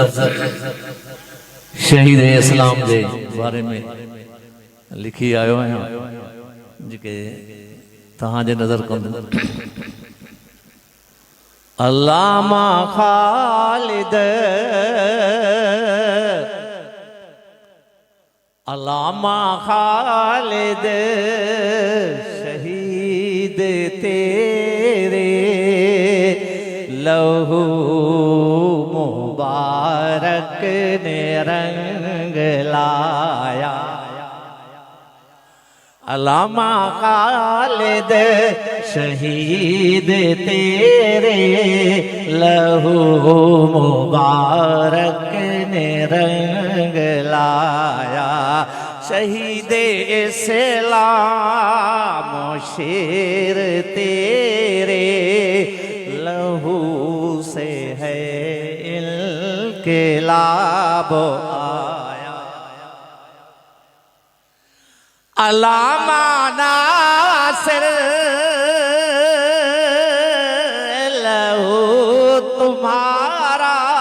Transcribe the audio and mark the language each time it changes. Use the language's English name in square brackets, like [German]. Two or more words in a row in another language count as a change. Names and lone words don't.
[Sindhi] शहीद इस्लाम जे बारे में लिखी आयो आहियां जेके तव्हांजे नज़र कंदो। [Urdu] علامہ خالد علامہ خالد شہید تیرے لہو مبارک نے رنگ لایا. علامہ خالد شہید تیرے لہو مبارک نے رنگ لایا. شہید اسلام شیر تیرے لہو سے ہے انقلاب آیا. علامہ ناصر لہو تمہارا.